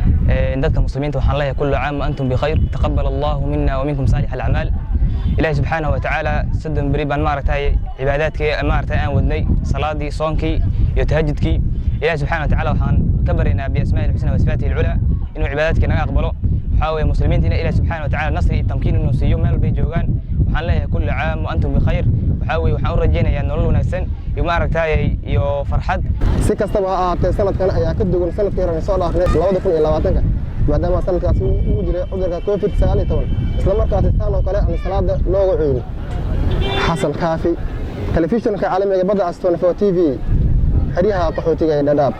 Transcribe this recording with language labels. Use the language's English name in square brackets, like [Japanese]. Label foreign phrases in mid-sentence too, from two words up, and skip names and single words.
[Somali] Ee, dadka muslimiinta waxaan leeyahay, [Arabic] "كل عام وأنتم بخير، تقبل الله منا ومنكم صالح الأعمال." [Somali] Ilaahay [Arabic] سبحانه وتعالى [Somali] soddon beri baan maaragtay cibaadaadkii, maaragtay aan wadnay, salaadii, soonkii iyo tahajjudkii. Ilaahay [Arabic] سبحانه وتعالى [Somali] waxaan ka baryaynaa [Arabic] بأسمائه الحسنى وصفاته العلى [Somali] inuu cibaadaadkii naga aqbalo. Waxaa weeye muslimiinta in Ilaahay [Arabic] سبحانه وتعالى [Somali] nasri iyo tamkiin inuu siiyo meel walbay joogaan. Waxaan leeyahay, [Arabic] "كل عام وأنتم بخير." [Somali] Waxaa weeye waxaan u rajaynayaa nolol wanaagsan iyo maaragtay iyo farxad. Si kastaba ha ahaatee, sanadkan ayaa ka duwan sanadkii hore soo dhaafnay labada kun iyo labaatanka, maadaama sanadkaasi uu, uu jiray cudurka covid sagaal iyo toban, isla markaasi saan oo kale aan salaada looga cuynin. Xasan Kaafi, telefishinka caalamiga Badda Cas [English] twenty-four T V, [Somali] xeryaha qaxootiga ee Dadaab.